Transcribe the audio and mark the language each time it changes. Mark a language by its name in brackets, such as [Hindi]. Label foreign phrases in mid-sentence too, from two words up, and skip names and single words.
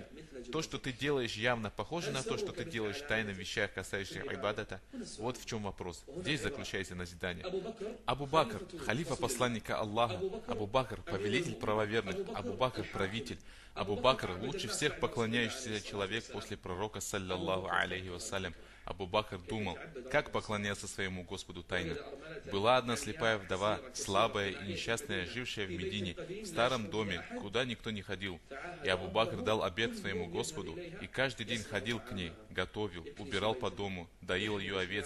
[Russian] То, что ты делаешь явно, похоже на то, что ты делаешь тайно в вещах, касающихся айбадата? Вот в чем вопрос. Здесь заключается назидание. Абу Бакр, халифа посланника Аллаха. Абу Бакр, повелитель правоверных. Абу Бакр, правитель. Абу Бакр, лучше всех поклоняющийся человек после пророка, [Arabic] صلى الله عليه وسلم. [Russian] Абу Бакр думал, как поклоняться своему Господу тайно. Была одна слепая вдова, слабая и несчастная, жившая в Медине, в старом доме, куда никто не ходил. И Абу Бакр дал обет своему Господу, и каждый день ходил к ней, готовил, убирал по дому, доил ее овец.